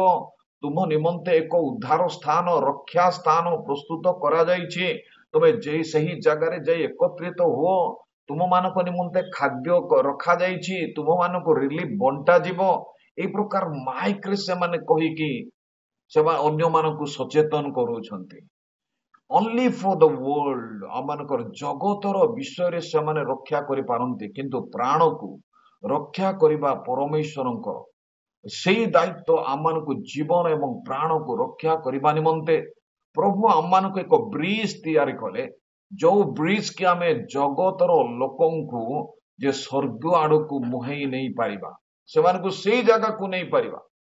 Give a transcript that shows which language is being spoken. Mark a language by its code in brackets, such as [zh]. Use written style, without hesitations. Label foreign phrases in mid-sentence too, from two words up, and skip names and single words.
[or] ତୁମ ନିମନ୍ତେ ଏକ ଉଦ୍ଧାର ସ୍ଥାନ, ରକ୍ଷା ସ୍ଥାନ ପ୍ରସ୍ତୁତ କରାଯାଇଛି। ତମେ ସେହି ଜାଗାରେ ଯାଇ ଏକତ୍ରିତ ହୁଅ। ତୁମମାନଙ୍କ ନିମନ୍ତେ ଖାଦ୍ୟ ରଖାଯାଇଛି, ତୁମମାନଙ୍କୁ ରିଲିଫ ବଣ୍ଟାଯିବ। এই ପ୍ରକାର ମାଇକରେ ସେମାନେ କହିକି ସେମାନେ ଅନ୍ୟମାନଙ୍କୁ ସଚେତନ କରୁଛନ୍ତି। [en] only for the world, [or] ଆମମାନଙ୍କର ଜଗତର ବିଷୟରେ ସେମାନେ ରକ୍ଷା କରିପାରନ୍ତି, କିନ୍ତୁ ପ୍ରାଣକୁ ରକ୍ଷା କରିବା ପରମେଶ୍ୱରଙ୍କର ସେଇ ଦାୟିତ୍ୱ। ଆମମାନଙ୍କୁ ଜୀବନ ଏବଂ ପ୍ରାଣକୁ ରକ୍ଷା କରିବା ନିମନ୍ତେ ପ୍ରଭୁ ଆମମାନଙ୍କୁ ଏକ ବ୍ରିଜ ତିଆରି କଲେ, ଯୋଉ ବ୍ରିଜ କି ଆମେ ଜଗତର ଲୋକଙ୍କୁ ଯେ ସ୍ୱର୍ଗ ଆଡକୁ ମୁହେଇ ନେଇ ପାରିବା, ସେମାନଙ୍କୁ ସେଇ ଜାଗାକୁ ନେଇପାରିବା।